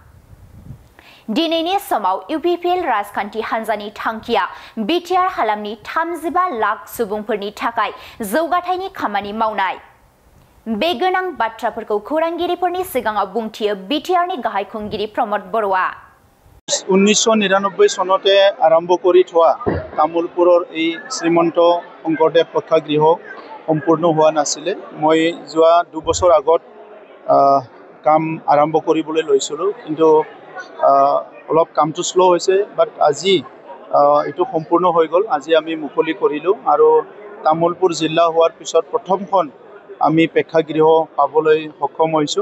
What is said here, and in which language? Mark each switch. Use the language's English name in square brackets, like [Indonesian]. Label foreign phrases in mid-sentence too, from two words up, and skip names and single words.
[Bodo] दिनैनि समाव इउपिपिएल राजखान्थि हान्जानि थांखिया बिटिआर हालामनि 35 लाख सुबुंफोरनि थाखाय जौगाथायनि खामानि मावनाय। बे गोनां बाथ्राफोरखौ खौरांगिरिफोरनि सिगाङाव बुंथियो बिटिआरनि गाहाय खुंगिरि प्रमद बर'आ। [Assamese] 1999 চনতে আৰম্ভ কৰি থোৱা তামুলপুৰৰ এই শ্ৰীমন্ত শংকৰদেৱ প্ৰেক্ষাগৃহ সম্পূৰ্ণ হোৱা নাছিলে। মই যোৱা 2 বছৰ আগত কাম আৰম্ভ কৰিবলৈ লৈছিলোঁ, কিন্তু অলপ কামটো স্লো হৈছে। বাট আজি এইটো সম্পূৰ্ণ হৈ গ'ল। আজি আমি মুকলি কৰিলোঁ আৰু তামুলপুৰ জিলা হোৱাৰ পিছত প্ৰথমখন আমি প্ৰেক্ষাগৃহ পাবলৈ সক্ষম হৈছোঁ।